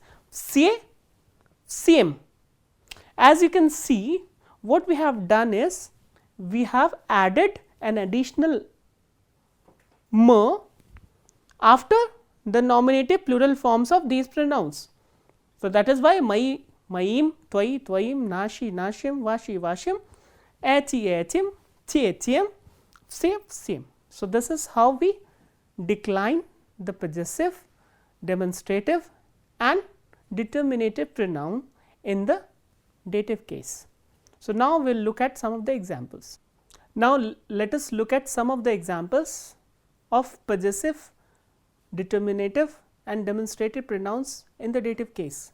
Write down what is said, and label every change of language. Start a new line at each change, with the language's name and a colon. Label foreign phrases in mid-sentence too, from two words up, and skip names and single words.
Church Slavic: Vse, same.
English: As you can see, what we have done is we have added an additional m after the nominative plural forms of these pronouns. So, that is why
Church Slavic: mai, maim, twai, twaim, nashi, nashim, vashi, vashim, achi, achim, che, chem, vse, vsem.
English: So, this is how we decline the possessive, demonstrative and determinative pronoun in the dative case. So, now we will look at some of the examples. Now, let us look at some of the examples of possessive, determinative and demonstrative pronouns in the dative case.